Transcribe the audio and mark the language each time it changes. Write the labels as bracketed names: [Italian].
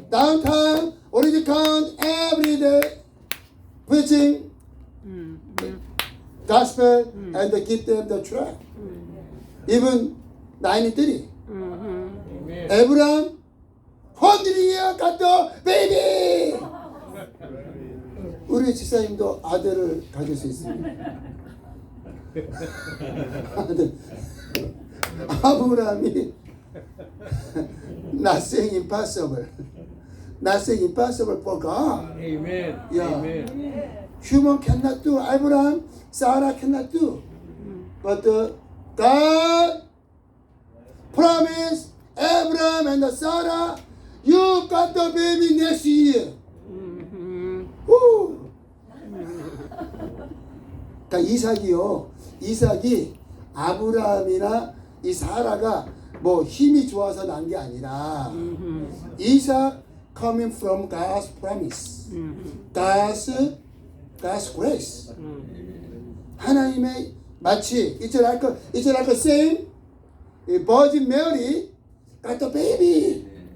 [English] Downtown, Orange County, every day preaching gospel and give them the tract. Even 93. Abraham, 100 years got the baby. [Korean] 우리 집사님도 아들을 가질 수 있습니다. 아들. 아브라함이 [English] nothing impossible. Nothing impossible for God. Amen. Yeah. Amen. Human cannot do. Abraham, Sarah cannot do. But God promised Abraham and Sarah, you got the baby next year. Woo. [Korean] 그러니까 이삭이 아브라함이나 이 사라가 뭐 힘이 좋아서 난 게 아니라 이삭 [English] coming from God's promise, God's grace. [Korean] 하나님의 마치 [English] it's like a same Virgin Mary got the baby.